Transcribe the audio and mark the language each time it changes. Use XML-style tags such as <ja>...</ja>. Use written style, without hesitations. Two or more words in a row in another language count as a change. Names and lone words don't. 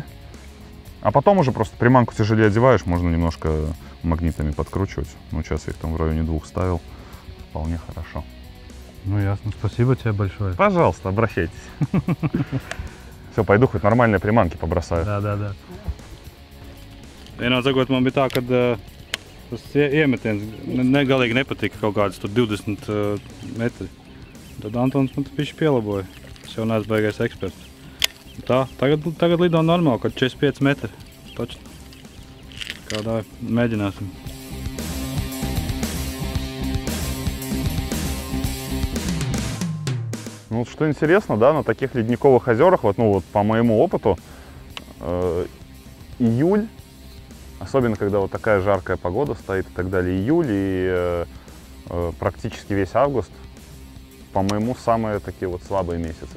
<ru>А потом уже просто приманку тяжелее одеваешь, можно немножко магнитами подкручивать. Ну, сейчас я их там в районе 2 ставил. Вполне хорошо. Ну, ясно. Спасибо тебе большое. Пожалуйста, обращайтесь. Все, пойду хоть нормальные приманки побросаю. Да.</ru> <lv>Vienā sakot, man bija tā, ka tas iemetiens negalīgi nepatika kaut kāds 20 metri. Tad Antons man pišķi pielaboja. Es jau neesmu baigais eksperts. Tā, tagad lido normāli, kad 45 metri. Točno. Kādā mēģināsim.</lv> <ru>Ну, вот что интересно, да, на таких ледниковых озерах, вот, ну, вот по моему опыту, июль, особенно когда вот такая жаркая погода стоит и так далее, июль и практически весь август, по-моему, самые такие вот слабые месяцы.</ru>